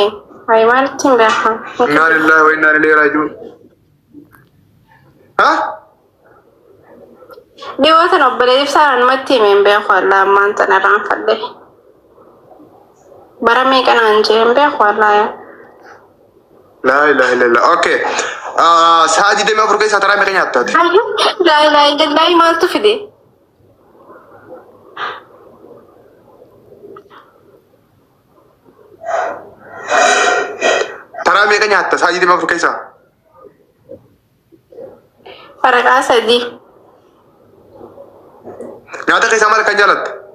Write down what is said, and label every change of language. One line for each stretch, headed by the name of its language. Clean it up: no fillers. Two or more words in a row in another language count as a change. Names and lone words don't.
Oromo: Ay maalitti hin beekun.
Arabic: إنا لله وإنا إليه راجعون.
Oromo: Ha? Dhiyootan obboleef saaraan matti himeen beeku wallaahi ammaan tana raanfadhe. Bara meeqanaan jeen beeku wallaahi.
Arabic: لا إله إلا الله.
Oromo: Okay. Sa'a 24 keessaa taraa meeqa nyaattaati?
Arabic: لا إله إلا الله
Oromo: maaltu fide? Taraa meeqa nyaatta sa'a 24 keessaa? Faraqaa sadii. Nyaata keessaa maal kan jaalatta?